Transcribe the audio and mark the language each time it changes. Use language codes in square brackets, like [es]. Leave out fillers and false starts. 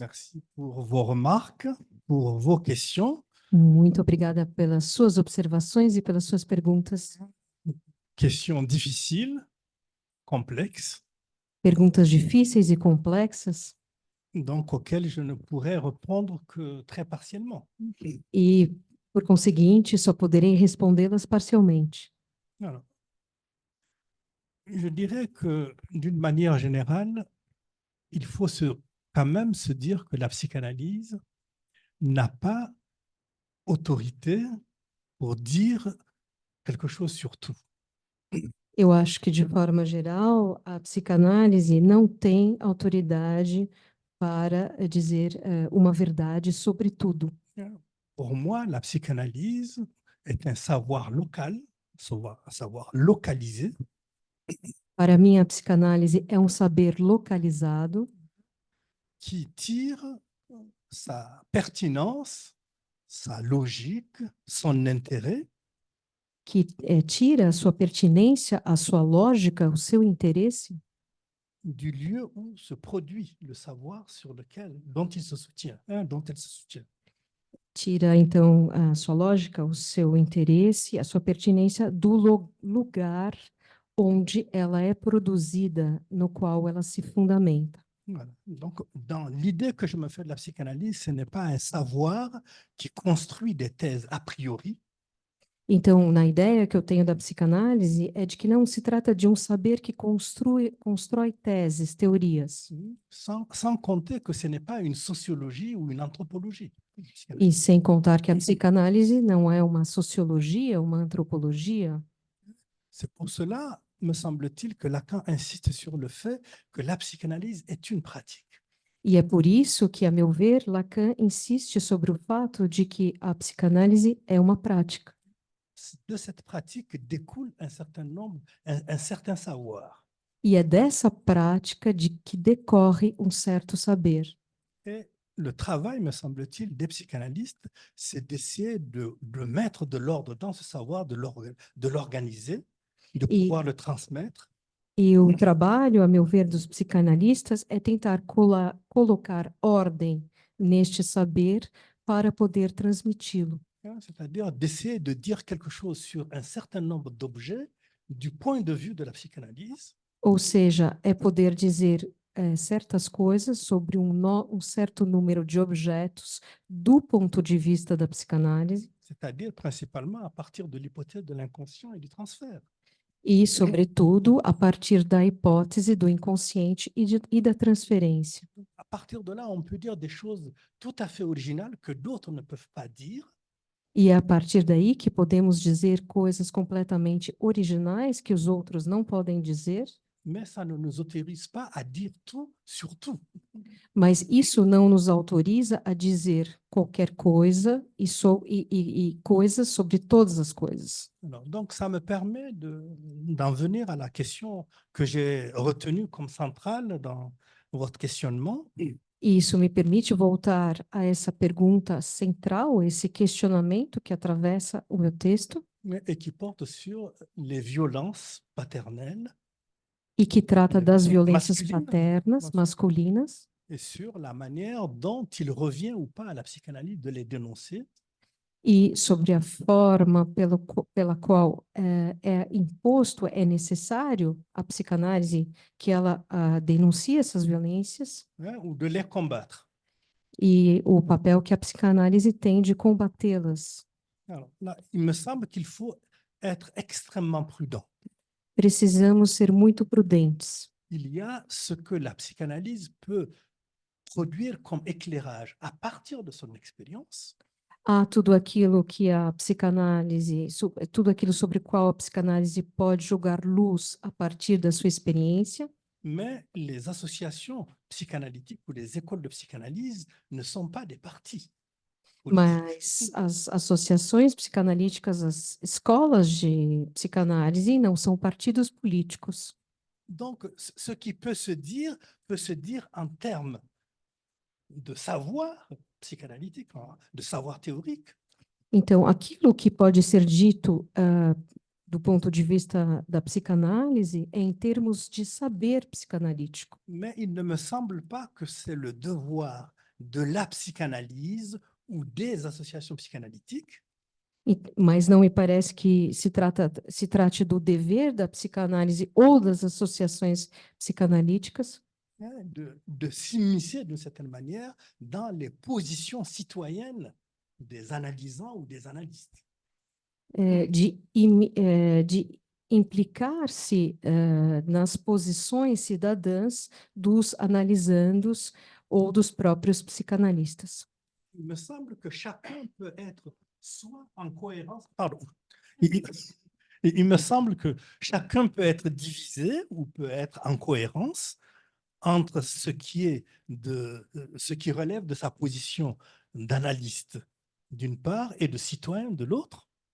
[fr] merci pour vos remarques, pour vos questions. [pt] Muito obrigada pelas suas observações e pelas suas perguntas. [fr] Questions difficiles, complexes, [pt] Perguntas difíceis e complexas [fr] donc auxquelles je ne pourrais répondre que très partiellement. [pt] e, por conseguinte, só poderei respondê-las parcialmente. [fr] Alors, je dirais que d'une manière générale, il faut quand même se dire que la psychanalyse n'a pas autorité pour dire quelque chose sur tout. [pt] Eu acho que, de forma geral, a psicanálise não tem autoridade para dizer uma verdade sobre tudo. [fr] Pour moi, la psychanalyse est un savoir local, un savoir localisé, [pt] Para mim, a psicanálise é um saber localizado [fr] qui tire sa pertinence, sa logique, son intérêt [pt] que tira a sua pertinência, a sua lógica, o seu interesse [fr] du lieu où se produit le savoir dont il se soutient, dont elle se soutient. [pt] tira, então, a sua lógica, o seu interesse, a sua pertinência do lugar onde ela é produzida, no qual ela se fundamenta. [fr] Voilà. Donc, dans l'idée que je me fais de la psychanalyse, ce n'est pas un savoir qui construit des thèses a priori, [pt] Então, na ideia que eu tenho da psicanálise, é de que não se trata de um saber que constrói teses, teorias, [fr] sans compter que ce n'est pas une sociologie ou une anthropologie. [pt] e sem contar que a psicanálise não é uma sociologia, uma antropologia. [fr] C'est pour cela, me semble-t-il, que Lacan insiste sur le fait que la psychanalyse est une pratique. [pt] E é por isso que, a meu ver, Lacan insiste sobre o fato de que a psicanálise é uma prática. [fr] De cette pratique découle un certain nombre, un certain savoir. [pt] E é dessa prática de que decorre um certo saber. [fr] Et le travail, me semble-t-il, des psychanalystes, c'est d'essayer de mettre de l'ordre dans ce savoir, de l'organiser, de pouvoir le transmettre. [pt] E o trabalho, a meu ver, dos psicanalistas é tentar colocar ordem neste saber para poder transmiti-lo. [fr] C'est-à-dire d'essayer de dire quelque chose sur un certain nombre d'objets du point de vue de la psychanalyse. [pt] Ou seja, é poder dizer certas coisas sobre um certo número de objetos do ponto de vista da psicanálise. [fr] C'est-à-dire principalement à partir de l'hypothèse de l'inconscient et du transfert. [pt] E, sobretudo, a partir da hipótese do inconsciente e da transferência. [fr] À partir de là, on peut dire des choses tout à fait originales que d'autres ne peuvent pas dire. [pt] E é a partir daí que podemos dizer coisas completamente originais que os outros não podem dizer. [fr] Mais ça ne nous autorise pas à dire tout sur tout. [pt] Mas isso não nos autoriza a dizer qualquer coisa e coisas sobre todas as coisas. [fr] Alors, donc, ça me permet d'en venir à la question que j'ai retenue comme centrale dans votre questionnement. [pt] E isso me permite voltar a essa pergunta central, esse questionamento que atravessa o meu texto [fr] Et qui porte sur les violences paternelles [pt] e que trata das violências Masculina. paternas, masculinas, [fr] et sur la manière dont il revient ou pas à la psychanalyse de les dénoncer. [pt] e sobre a forma pela qual é imposto, é necessário a psicanálise que ela denuncie essas violências [fr] Ou de les combattre. [pt] e o papel que a psicanálise tem de combatê-las. [fr] Alors, là, il me semble qu'il faut être extrêmement prudent. [pt] Precisamos ser muito prudentes. [fr] Il y a ce que la psychanalyse peut produire comme éclairage à partir de son expérience. [pt] Há tudo aquilo que a psicanálise, tudo aquilo sobre o qual a psicanálise pode jogar luz a partir da sua experiência, [fr] Mais les associations psychanalytiques ou les écoles de psychanalyse ne sont pas des partis. [pt] mas as associações psicanalíticas, as escolas de psicanálise não são partidos políticos. [fr] Donc, ce qui peut se dire en termes de savoir psychanalytique, de savoir théorique. [pt] Então, aquilo que pode ser dito do ponto de vista da psicanálise é em termos de saber psicanalítico. [fr] Mais il ne me semble pas que c'est le devoir de la psychanalyse ou des associations psychanalytiques [pt] Mas não me parece que se trate do dever da psicanálise ou das associações psicanalíticas [fr] de s'immiscer d'une certaine manière dans les positions citoyennes des analysants ou des analystes. [pt] de implicar-se nas posições cidadãs dos analisandos ou dos próprios psicanalistas. [fr] Il me semble que chacun peut être soit en cohérence, il me semble que chacun peut être divisé ou peut être en cohérence entre ce qui relève de sa position d'analyste d'une part et de citoyen de l'autre.